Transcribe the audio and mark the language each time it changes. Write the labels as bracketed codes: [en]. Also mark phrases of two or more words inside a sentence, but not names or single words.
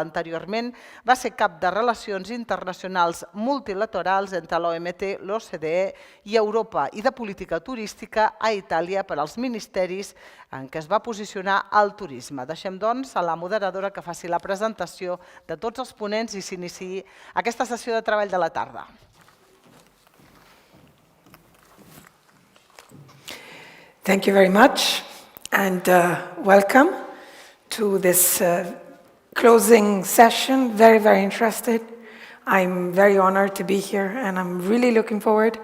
[ca] Anteriorment va ser cap de Relacions Internacionals Multilaterals entre l'OMT, l'OCDE i Europa i de política turística a Itàlia per als ministeris en què es va posicionar el turisme. Deixem, doncs, a la moderadora que faci la presentació de tots els ponents i s'iniciï aquesta sessió de treball de la tarda. [en] Thank you very much, and welcome to this closing session. Very, very interested. I'm very honored to be here, and I'm really looking forward.